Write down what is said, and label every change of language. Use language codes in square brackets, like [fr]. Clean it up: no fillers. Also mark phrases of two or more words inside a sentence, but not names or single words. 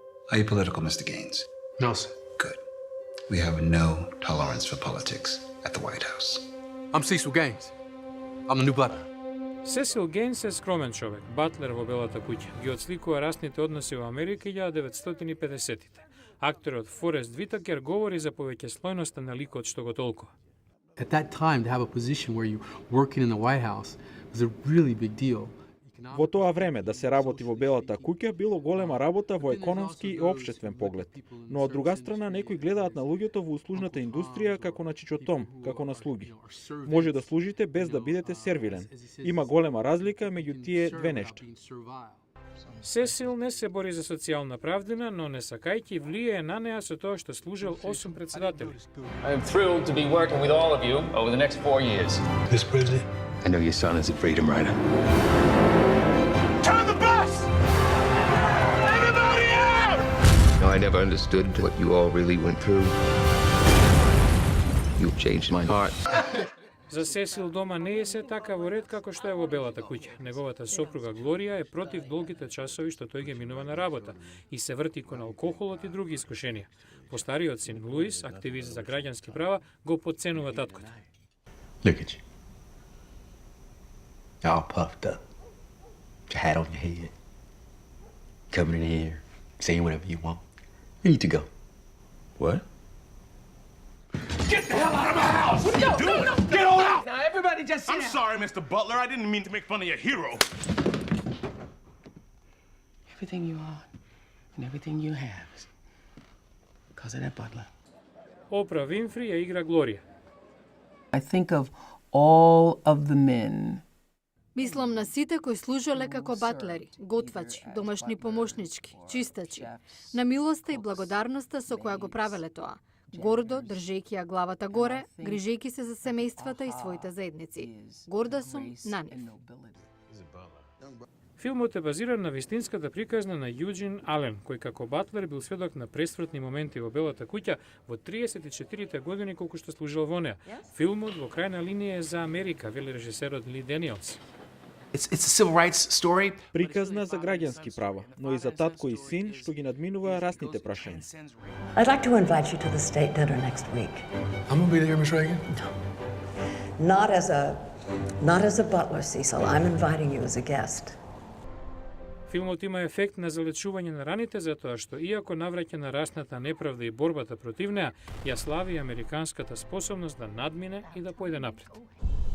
[en] Are you political, Mr. Gaines? No, sir. Good. We have no tolerance for politics at the White House. I'm Cecil Gaines. I'm the new butler. [mk] Сесил Гейнс е скромен човек, батлер во Белата куќа. Ги отсликува расните односи во Америка 1950-тите. Акторот Форест Витакер говори за повеќеслојноста на ликот што го толкува. [en] At that time, to have a position where you're working in the White House was a really big deal. [mk] Во тоа време да се работи во Белата куќа било голема работа во економски и општествен поглед, но од друга страна некои гледаат на луѓето во услужната индустрија како на чичотом, како на слуги. Може да служите без да бидете сервилен. Има голема разлика меѓу тие две нешта. Сесил не се бори за социјална правдина, но не сакајќи влијае на неа со тоа што служел 8 председатели. [en] I am thrilled to be working with all of you over the next 4 years. Mr. President, I know your son is a freedom rider. Turn the bus! Everybody out! No, I never understood what you all really went through. You've changed my heart. [mk] За Сесил дома не е се така во ред како што е во Белата куќа. Неговата сопруга Глорија е против долгите часови што тој ги минува на работа и се врти кон алкохолот и други искушенија. Постариот син Луис, активист за граѓански права, го потценува таткото. [en] look at you. All puffed up. With your hat on your head. Coming in here, saying whatever you want. You need to go. What? Get the hell out of my house! What are you doing? Get on out! Now everybody just sit I'm down. sorry, Mr. Butler. I didn't mean to make fun of your hero. Everything you are and everything you have is because of that butler. [mk] Опра Винфри ја игра Глорија. [en] I think of all of the men. [mk] Мислам на сите кои служеле како батлери, готвачи, домашни помошнички, чистачи, на милоста и благодарноста со која го правеле тоа. Гордо, држејќи ја главата горе, грижејќи се за семејствата и своите заедници. Горда сум на нив. Филмот е базиран на вистинската приказна на Јуџин Ален, кој како батлер бил сведок на пресвртни моменти во Белата куќа во 34-те години колку што служил во неа. Филмот во крајна линија е за Америка, вели режисерот Ли Даниелс. [en] It's a civil rights story. [mk] Приказна за граѓански права, но и за татко и син што ги надминува расните прашања. [en] I'd like to invite you to the state dinner next week. I'm gonna be there, Miss Reagan. Not as a butler, Cecil. I'm inviting you as a guest. [mk] Филмот има ефект на залечување на раните затоа што иако навраќа на расната неправда и борбата против неа, ја слави американската способност да надмине и да појде напред.